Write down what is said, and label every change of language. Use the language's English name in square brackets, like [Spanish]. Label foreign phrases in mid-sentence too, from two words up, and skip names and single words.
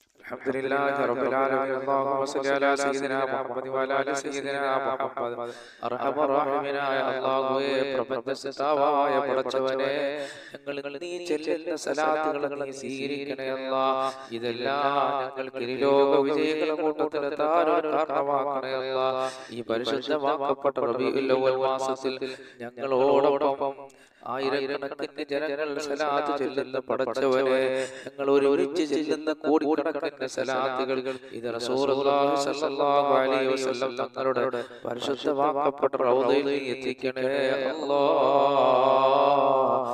[Arabic] الحمد لله رب العالمين. اللهم صل على سيدنا محمد وعلى آل سيدنا محمد. أرحم الراحمين [Malayalam] നായ അല്ലാഹുവേ, പ്രപഞ്ചസിതാവായ പടച്ചവനെ, ഞങ്ങൾ നീ ചെല്ലുന്ന സലാത്തുകൾ നീ സ്വീകരിക്കണേ അല്ലാഹ്. ഇതെല്ലാം ഞങ്ങൾക്ക് ഇരുലോക വിജയങ്ങളുടെ കൂട്ടത്തിലെത്താൻ ഒരു കാരണമാക്കണേ അല്ലാഹ്. ഈ പരിശുദ്ധമാക്കപ്പെട്ട റബീഉൽ അവ്വൽ മാസത്തിൽ ഞങ്ങളോടൊപ്പം ആയിരക്കണക്കിന് ജനങ്ങൾ സലാത്ത് ചൊല്ലുന്ന പടച്ചവനെ, ഞങ്ങൾ ഒരുമിച്ച് ചെല്ലുന്ന കോടിക്കണക്കിന് സലാത്തുകൾ ഇത് [Arabic] رسول الله صلى الله عليه وسلم [Malayalam] തങ്ങളുടെ പരിശുദ്ധമാക്കപ്പെട്ട റൗദയിൽ എത്തിക്കണേ അല്ലാഹ്.